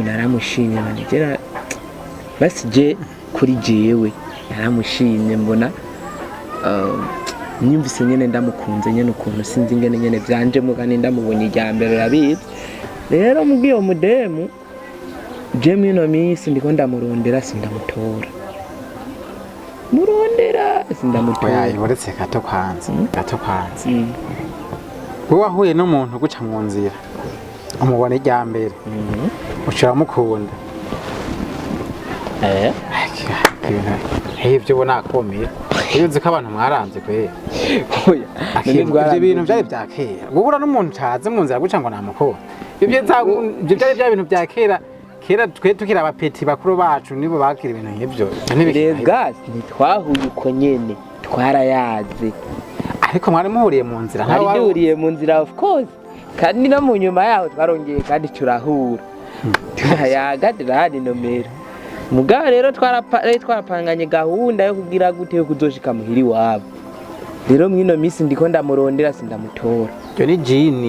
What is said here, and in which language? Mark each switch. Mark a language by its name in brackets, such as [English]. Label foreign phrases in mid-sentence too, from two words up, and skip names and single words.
[Rundi] naramushimye manigera basi je kuri jewe naramushimye mbona nyumvise nyene ndamukunze nyene ukuntu sinzi ingene nyene byanje mugani ndamubonye ijya mbere rabizi rero mubwiyo mudemu je mino misi ndiko ndamurondera sindamutora murondera sindamutora uretse gato kwanza wowe wahuye n'umuntu guca mu nzira umubona ijya mbere ushira mukunda ibyo ubona akomeye iyo uzi ko abantu mwaranze kwe ibyo bintu byari bya kera guhura n'umuntu utazi mu nzira guca ngo namukora ibyo byari bya bintu bya kera twe tukira abapeti bakuru bacu nibo bakira ibintu nk'ibyo rega ntitwahuye uko nyene twarayaze ariko mwari muhuriye mu nzira twari duhuriye mu nzira [English] of course [Rundi] kandi no mu nyuma yaho twarongeye kandi turahura turayaga turahana nomero mugabo rero twarapanganye gahunda yo kugira gute yo kuzoshika muhiri wabo rero mwino misi ndiko ndamurondera sindamutora yo ni jini